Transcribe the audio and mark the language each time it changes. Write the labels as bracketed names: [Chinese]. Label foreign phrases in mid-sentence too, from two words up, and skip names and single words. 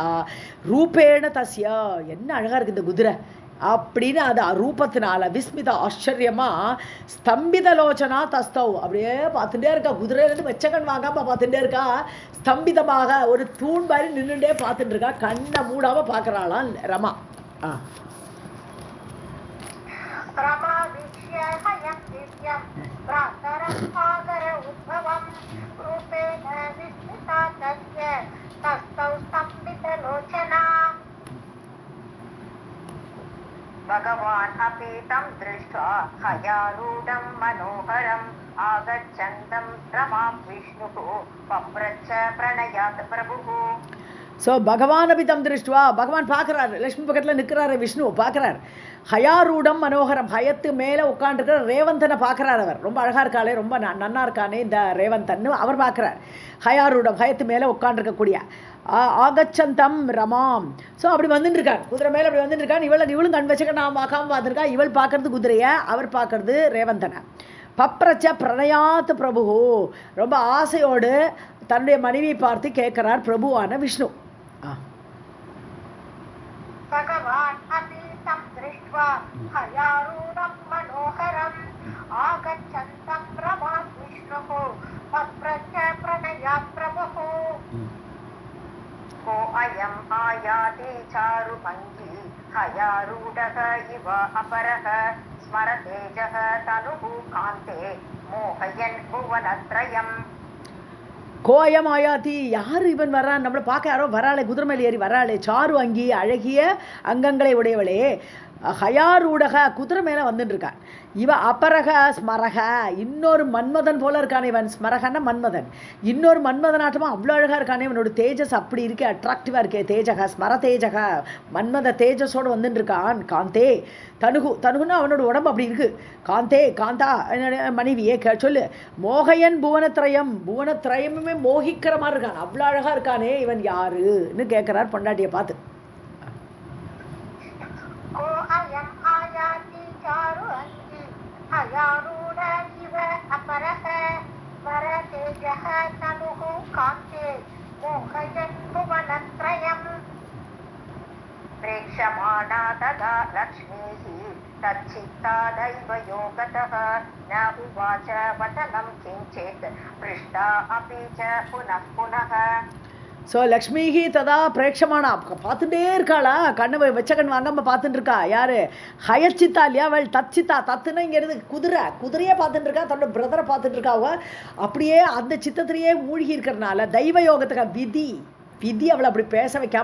[Sanskrit] रूपेण तस्य, [Tamil] என்ன அழகாக இருக்குது இந்த குதிரை அப்படின்னு அது ரூபத்தினால விஸ்மிதா ஆச்சரியமா [Sanskrit] स्तम्भितलोचना तस्थौ, [Tamil] அப்படியே பார்த்துட்டே இருக்கா. குதிரையிலேருந்து வெச்சக்கண் வாங்காம பார்த்துட்டே இருக்கா. ஸ்தம்பிதமாக ஒரு தூண் மாதிரி நின்றுட்டே பார்த்துட்டு இருக்கா. கண்ணை மூடாம பார்க்குறாளாம் ரமா. [Sanskrit] रमा वीक्ष्य हयं दिव्यं भ्रातरं सागर उद्भवं रूपेण विस्मिता तस्य तस्थौ स्तम्भितलोचना. भगवान् अपि तं दृष्ट्वा हयारूढं मनोहरम् आगच्छन्तं रमां विष्णुः पप्रच्छ प्रणयात् प्रभुः. [Tamil] ஸோ [Sanskrit] भगवान् अपि तं दृष्ट्वा, [Tamil] பகவான் பார்க்குறாரு. லக்ஷ்மி பக்கத்தில் நிற்கிறாரு, விஷ்ணு பார்க்குறாரு. [Sanskrit] हयारूढं मनोहरम्, [Tamil] ஹயத்து மேலே உட்காந்துருக்கிற ரேவந்தனை பார்க்குறாரு. அவர் ரொம்ப அழகாக இருக்காளே, ரொம்ப நன்னா இருக்கானே இந்த ரேவந்தன்னு அவர் பார்க்குறார். ஹயாரூடம், ஹயத்து மேலே உட்காந்துருக்கக்கூடிய [Sanskrit] आगच्छन्तं रमाम्. [Tamil] ஸோ அப்படி வந்துட்டு இருக்கார், குதிரை மேலே அப்படி வந்துட்டு இருக்கான். இவளும் கண் வச்சுக்க நான் பார்க்காம பார்த்துருக்கா. இவள் பார்க்கறது குதிரையை, அவர் பார்க்கறது ரேவந்தனை. [Sanskrit] पप्रच्छ प्रणयात् प्रभु, [Tamil] ரொம்ப ஆசையோடு தன்னுடைய மனைவியை பார்த்து கேட்கிறார் பிரபுவான விஷ்ணு. [Sanskrit] भगवान् अपि तं दृष्ट्वा हयारूढं मनोहरम् आगच्छन्तं रमां विष्णुः पप्रच्छ प्रणयात् प्रभुः. को अयम् आयाति चारुभङ्गी हयारूढः इव अपरः स्मरतेजः तनुः कान्ते मोहयन् भुवनत्रयम्. कोऽयम् आयाति, [Tamil] யார் இவன் வர்றான்? நம்மளை பார்க்க யாரோ வராளே, குதிரை மேலே ஏறி வராளே, [Sanskrit] चारु अङ्गि, [Tamil] அழகிய அங்கங்களை உடையவளே. ஹயாரூடக, குதிரை மேலே வந்துட்டு இருக்கான். [Sanskrit] इव अपरः स्मरः, [Tamil] இன்னொரு மன்மதன் போல இருக்கானே இவன். ஸ்மரகன்னா மன்மதன், இன்னொரு மன்மதனாட்டமாக அவ்வளோ அழகாக இருக்கானே. இவனோட தேஜஸ் அப்படி இருக்கே, அட்ராக்டிவாக இருக்கே. [Sanskrit] तेजः स्मर तेजः, [Tamil] மன்மத தேஜஸோடு வந்துட்டு இருக்கான். [Sanskrit] कान्ते तनुः, [Tamil] தனுகுன்னா அவனோட உடம்பு அப்படி இருக்கு. [Sanskrit] कान्ते कान्ता, [Tamil] மனைவியே சொல்லு. [Sanskrit] मोहयन् भुवनत्रयम्, [Tamil] புவனத்ரயமுமே மோகிக்கிற மாதிரி இருக்கான். அவ்வளோ அழகாக இருக்கானே இவன் யாருன்னு கேட்குறார் பொண்டாட்டியை பார்த்து. [Sanskrit] हयारूढ इव अपरः स्मरतेजः तनुः कान्ते मोहयन् भुवनत्रयम्. प्रेक्षमाणा तदा लक्ष्मीः तच्चित्ता दैवयोगतः न उवाच वचनं किञ्चित् पृष्टा अपि च पुनः पुनः. [Tamil] ஸோ [Sanskrit] लक्ष्मीः तदा प्रेक्षमाणा, [Tamil] பார்த்துட்டே இருக்காளா. கண்ணை வச்ச கண் வாங்காமல் பார்த்துட்டு இருக்கா. யார்? ஹயச்சித்தா இல்லையா அவள். தச்சித்தா, தத்துனா இங்கிறது குதிரை, குதிரையே பார்த்துட்டு இருக்கா. தன்னோட பிரதரை பார்த்துட்டு இருக்கா. அவள் அப்படியே அந்த சித்தத்திலேயே மூழ்கி இருக்கிறனால தெய்வ யோகத்துக்கு விதி அவளை அப்படி பேச வைக்காமல் ஆக்குறது.